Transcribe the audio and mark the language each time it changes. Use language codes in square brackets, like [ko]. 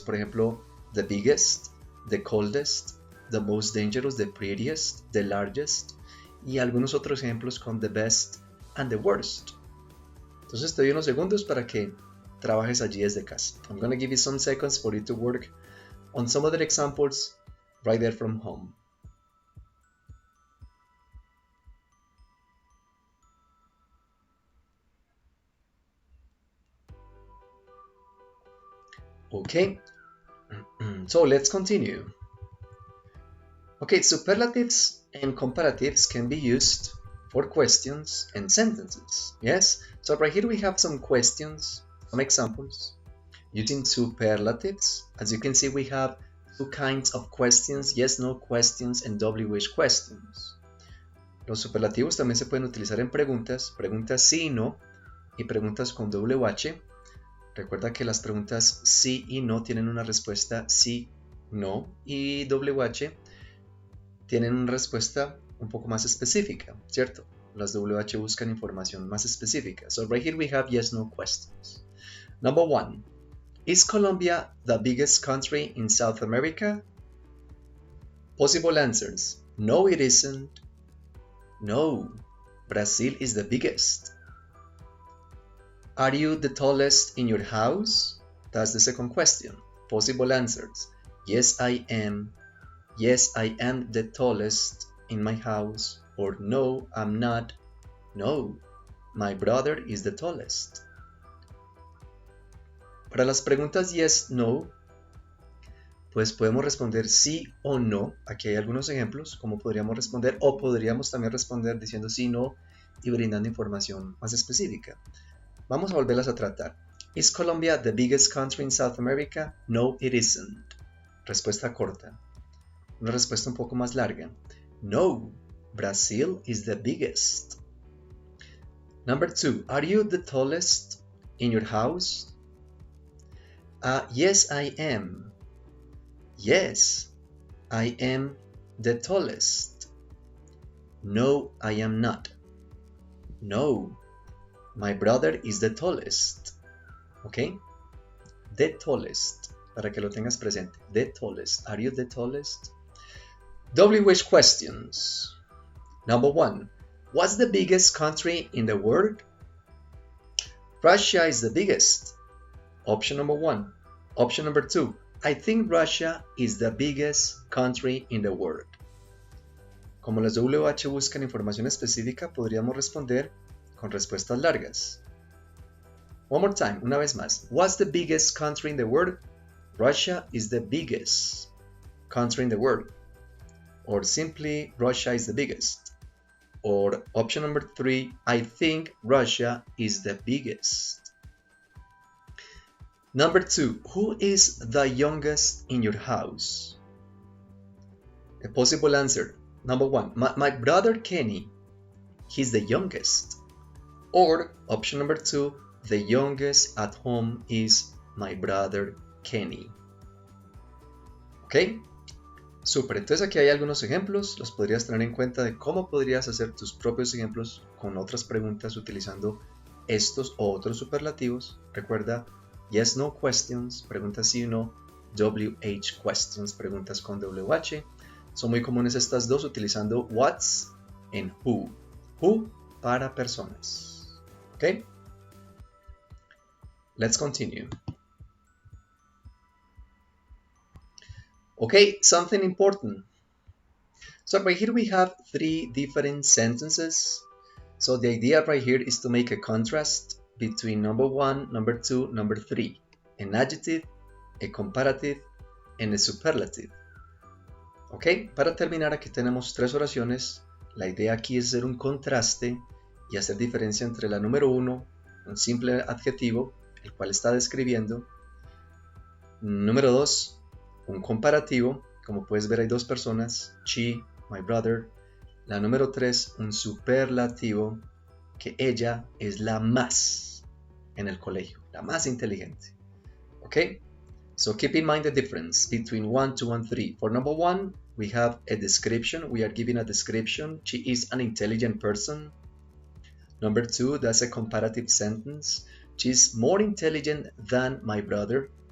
[es] Por ejemplo, [en] the biggest, the coldest, the most dangerous, the prettiest, the largest [es] y algunos otros ejemplos con [en] the best and the worst. [es] Entonces te doy unos segundos para que trabajes allí desde casa. [en] I'm going to give you some seconds for you to work on some other examples right there from home. Okay, so let's continue. Okay, superlatives and comparatives can be used for questions and sentences. Yes, so right here we have some questions, some examples using superlatives. As you can see, we have two kinds of questions: yes, no questions and WH questions. [es] Los superlativos también se pueden utilizar en preguntas, preguntas sí y no, y preguntas con WH. Recuerda que las preguntas sí y no tienen una respuesta sí, no, y WH tienen una respuesta un poco más específica, ¿cierto? Las WH buscan información más específica. [en] So right here we have yes, no questions. Number 1. Is Colombia the biggest country in South America? Possible answers. No, it isn't. No, Brazil is the biggest. Are you the tallest in your house? That's the second question. Possible answers. Yes, I am. Yes, I am the tallest in my house. Or no, I'm not. No, my brother is the tallest. [es] Para las preguntas yes, no, pues podemos responder sí o no. Aquí hay algunos ejemplos, como podríamos responder, o podríamos también responder diciendo sí, no y brindando información más específica. Vamos a volverlas a tratar. [en] Is Colombia the biggest country in South America? No, it isn't. [es] Respuesta corta. Una respuesta un poco más larga. [en] No, Brazil is the biggest. Number 2. Are you the tallest in your house? Yes, I am. Yes, I am the tallest. No, I am not. No, my brother is the tallest. [es] ¿Ok? [en] The tallest, [es] para que lo tengas presente. The tallest. [en] Are you the tallest? WH questions. Number 1. What's the biggest country in the world? Russia is the biggest. Option number 1. Option number 2. I think Russia is the biggest country in the world. [es] Como las WH buscan información específica, podríamos responder con respuestas largas. [en] One more time, [es] una vez más. [en] What's the biggest country in the world? Russia is the biggest country in the world. Or simply, Russia is the biggest. Or option number 3, I think Russia is the biggest. Number 2, who is the youngest in your house? A possible answer. Number 1, my brother Kenny. He's the youngest. Or option number 2, the youngest at home is my brother Kenny. ¿Ok? [es] Súper, entonces aquí hay algunos ejemplos, los podrías tener en cuenta de cómo podrías hacer tus propios ejemplos con otras preguntas utilizando estos o otros superlativos. Recuerda, [en] yes, no questions, [es] preguntas sí o no, [en] WH questions, [es] preguntas con WH. Son muy comunes estas dos utilizando what's and who. Who para personas. ¿Ok? [en] Let's continue. Okay, something important. So right here we have 3 different sentences. So the idea right here is to make a contrast between number 1, number 2, number 3. An adjective, a comparative, and a superlative. [es] Ok, para terminar aquí tenemos 3 oraciones. La idea aquí es hacer un contraste y hacer diferencia entre la número 1, un simple adjetivo, el cual está describiendo. Número 2, un comparativo, como puedes ver hay 2 personas, she, my brother. La número 3, un superlativo, que ella es la más en el colegio, la más inteligente. Okay? [en] So keep in mind the difference between 1, 2, and 3. For number 1, we have a description. We are giving a description. She is an intelligent person. Number 2, that's a comparative sentence. She's more intelligent than my brother.